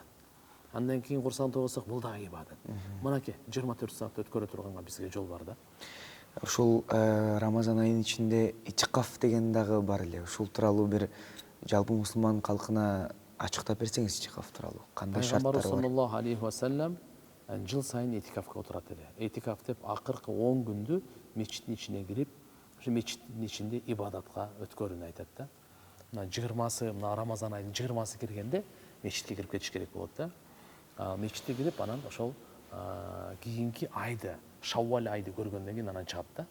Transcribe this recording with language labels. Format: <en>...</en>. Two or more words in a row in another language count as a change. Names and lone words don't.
<ky>Андан кийин Курсан окусак, бул дагы ибадат. Мынакей 24 саат өткөрө турганга бизге жол бар да. Ушул Рамазан айынын ичинде итикаф деген дагы бар эле. Ушул тууралуу бир жалпы мусулман калкына ачыктап берсеңиз итикаф тууралуу. Кандай шарттары бар? Пайгамбар</ky> <ar>صلى الله عليه وسلم</ar> <ky>жыл сайын этикафка отурат эле. Этикаф деп акыркы 10 күндү мечиттин ичине кирип, ошо мечиттин ичинде ибадатка өткөрүүнү айтат да. Мына 20-сы, мына Рамазан айынын 20-сы киргенде мечитке кирип кетиш керек болот да. Мечитке кирип анан ошол кийинки айды, Шаввал айды көргөндөн кийин анан чыгат да.</ky>